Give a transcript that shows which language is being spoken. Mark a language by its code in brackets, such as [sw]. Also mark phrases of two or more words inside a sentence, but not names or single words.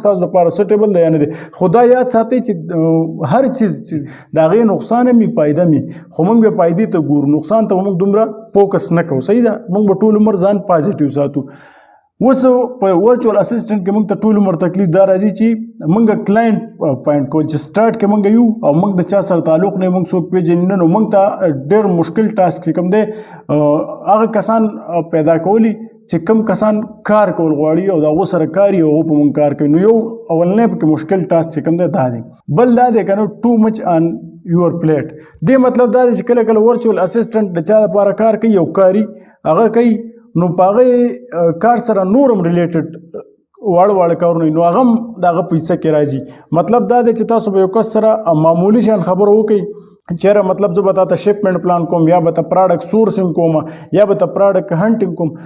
[ps] ستاسو دپاره سټیبل دی یا نه دی خو دا یاد ساتئ چې هر چیز چې د هغې نقصان هم وي فایده هم وي خو موږ به فایدې ته ګورو نقصان ته به موږ دومره فوکس نه کوو صحیح ده موږ به ټول عمر ځان پازیټیو ساتو اوس په [en] virtual assistant [ps] کې موږ ته ټول عمر تکلیف دا راځي چې موږ کلاینټ پوینټ کول چې سټارټ کې موږ یو او موږ د چا سره تعلق نه موږ څوک پېژنو نه نو موږ ته ډېر مشکل ټاسک چې کوم دی هغه کسان پیدا کولی چې کم کسان کار کول غواړي او د هغو سره کار یي او هغو په موږ کار کوي نو یو اولنی پکې مشکل ټاسک چې کوم دی دا دی بل دا دی که نه [en] too much on your plate [ps] دې مطلب دا دی چې کله کله [en] virtual assistant [ps] د چا دپاره کار کوي یو کاري هغه کوي نو په هغې کار سره نور هم ریلیټډ واړه کارونه نو هغه هم د هغه په حصه کې راځي. مطلب دا دی چې تاسو به یو کس سره معمولی شان خبره وکړئ چیرې مطلب زه به تا ته [en] shipment plan [ps] کوم یا به ته [en] product sourcing [ps] کوم یا به ته [en] product hunting [ps] کوم.